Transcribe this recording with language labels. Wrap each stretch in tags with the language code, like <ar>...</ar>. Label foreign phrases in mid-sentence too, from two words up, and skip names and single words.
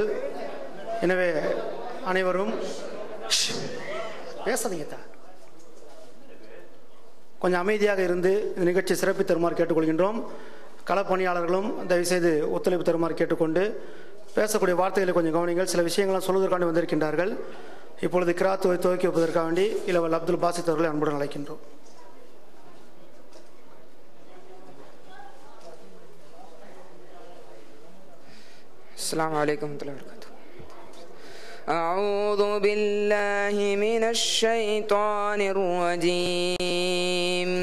<ta>எனவே அனைவரும் பேசாதீங்க, கொஞ்சம் அமைதியாக இருந்து இந்த நிகழ்ச்சி சிறப்பி தருமாறு கேட்டுக்கொள்கின்றோம். களப்பணியாளர்களும் தயவுசெய்து ஒத்துழைப்பு தருமாறு கேட்டுக்கொண்டு பேசக்கூடிய வார்த்தைகளை கொஞ்சம் கவனிங்கள். சில விஷயங்கள்லாம் சொல்வதற்காண்டி வந்திருக்கின்றார்கள். இப்பொழுது கிராத்துவை துவக்கி வைப்பதற்காக வேண்டி இளவல் அப்துல் பாசித் அவர்களை அன்புடன் அழைக்கின்றோம்.</ta> <ar>السلام عليكم ورحمة الله وبركاته. أعوذ بالله من الشيطان الرجيم.</ar>